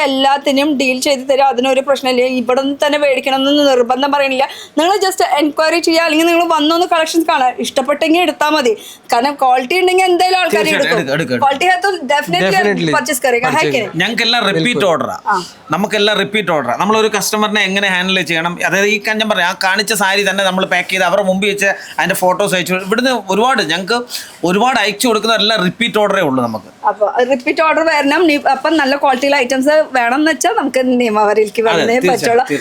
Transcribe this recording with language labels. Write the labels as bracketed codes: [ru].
[ml] എല്ലാത്തിനും ഡീൽ ചെയ്ത് തരും. അതിനൊരു പ്രശ്നമില്ല. ഇവിടെ നിന്ന് തന്നെ മേടിക്കണമെന്ന് നിർബന്ധം പറയണില്ല. നിങ്ങൾ ജസ്റ്റ് എൻക്വയറി ചെയ്യുക, അല്ലെങ്കിൽ നിങ്ങൾ വന്നൊന്ന് കളക്ഷൻസ് കാണാം. ഇഷ്ടപ്പെട്ടെങ്കിൽ എടുത്താൽ മതി. കാരണം ക്വാളിറ്റി ഉണ്ടെങ്കിൽ എന്തായാലും ആൾക്കാർ എടുക്കും. [hi] क्वालिटी है तो डेफिनेटली परचेस करेगा, है कि नहीं? [ml] ഞങ്ങൾക്കെല്ലാം റിപ്പീറ്റ് ഓർഡറാ. നമുക്കെല്ലാം റിപ്പീറ്റ് ഓർഡറാ. നമ്മളൊരു കസ്റ്റമറിനെ എങ്ങനെ ഹാൻഡിൽ ചെയ്യണം, അതായത് ഈ ഞാൻ പറയാം, ആ കാണിച്ച സാരി തന്നെ നമ്മൾ പാക്ക് ചെയ്ത് അവരുടെ മുമ്പിൽ വെച്ച് അതിന്റെ ഫോട്ടോസ് അയച്ചു. ഇവിടുന്ന് ഞങ്ങൾക്ക് ഒരുപാട് അയച്ചു കൊടുക്കുന്നതെല്ലാം റിപ്പീറ്റ് ഓർഡറേ ഉള്ളൂ നമുക്ക്. അപ്പൊ റിപ്പീറ്റ് ഓർഡർ വരണം. അപ്പം നല്ല ക്വാളിറ്റിയിലെ ഐറ്റംസ് വേണം എന്ന് വെച്ചാൽ നമുക്ക് നിയമവരിലേക്ക് വരുന്നേ പറ്റുള്ളൂ.